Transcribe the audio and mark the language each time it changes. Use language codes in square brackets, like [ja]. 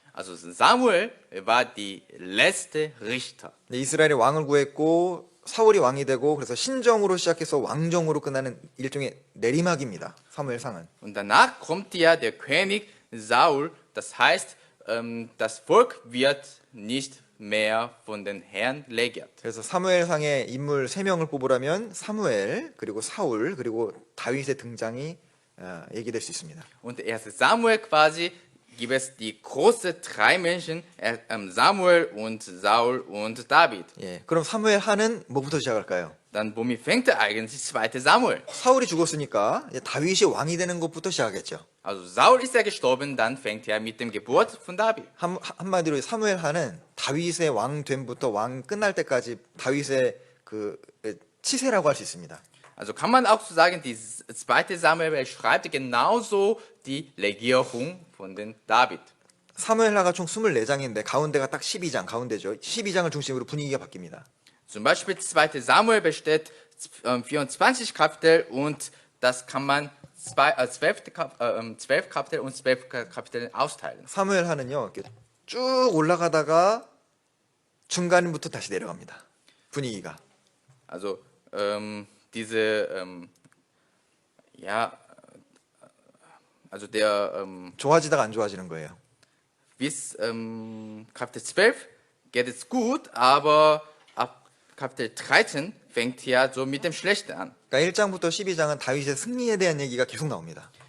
[de] Also Samuel war die letzte Richter. [ko] 이스라엘이 왕을 구했고 사울이 왕이 되고 그래서 신정으로 시작해서 왕정으로 끝나는 일종의 내리막입니다. 사무엘상은. [de] Und danach kommt ja der König Saul. Das heißt, das Volk wird nicht mehr von den Herrn regiert. [ko] 그래서 사무엘상의 인물 3명을 뽑으라면 사무엘, 그리고 사울, 그리고 다윗의 등장이 얘기될 수 있습니다. [de] Und der erste Samuel quasi gibt es die großen drei Menschen, Samuel und Saul und David. [ko] 예, 그럼 사무엘 하는 뭐부터 시작할까요? [de] Dann womit fängt er eigentlich zweite Samuel? [ko] 사울이 죽었으니까 이제 다윗이 왕이 되는 것부터 시작하겠죠. [de] Also Saul ist ja gestorben, dann fängt er mit dem Geburt von David. [ko] 한마디로 사무엘 하는 다윗의 왕됨부터 왕 끝날 때까지 다윗의 그 치세라고 할 수 있습니다. [de] Also kann man auch so sagen, die zweite Samuel beschreibt genauso die Regierung von den David. [ko] 사무엘하가 총 24장인데 가운데가 딱 12장, 가운데죠. 12장을 중심으로 분위기가 바뀝니다. [de] Zum Beispiel zweite Samuel besteht 24 Kapitel und das kann man 12 Kapitel und 12 Kapitel austeilen. [ko] 사무엘하는요, 이렇게 쭉 올라가다가 중간부터 다시 내려갑니다. 분위기가. [de] Also diese ja, also der [ko] 좋아지다가 안 좋아지는 거예요. [de] bis Kapitel 12 geht es gut, aber ab Kapitel 13 fängt ja so mit dem Schlechten an. [ko] 그러니까 1장부터 12장은 다윗의 승리에 대한 얘기가 계속 나옵니다.